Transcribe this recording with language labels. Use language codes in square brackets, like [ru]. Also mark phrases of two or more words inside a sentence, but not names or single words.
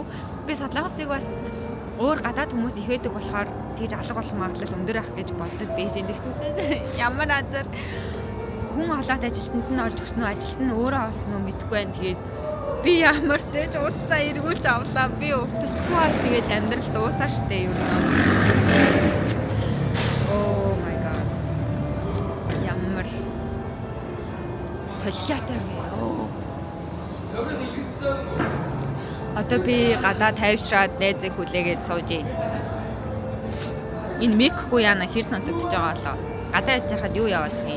[mn] Би Солонгосыг бас өөр гадаад хүмүүс их байдаг болохоор тэгж алга болох магадлал өндөр ах гэж боддог байсан. Тэгсэн чинь ямар азар хүн олоод ажилтнанд нь орж өгсөн үү, ажилтан нь өөрөө олсон уу мэдэхгүй байна. Тэгээд би ямар ч утсаа эргүүлж авлаа. Би утасгүй тэгээд амьдрал дуусаа штэ юу нэ. [en] Oh my god. [mn] Ямар солиотой вэ? Одоо би гадаа тайвшраад найзыг хүлээгээд сууж байна. Энэ микгүй яана хэр сонсогдож байгаа болоо. Гадаа яж хахад юу яваадах юм?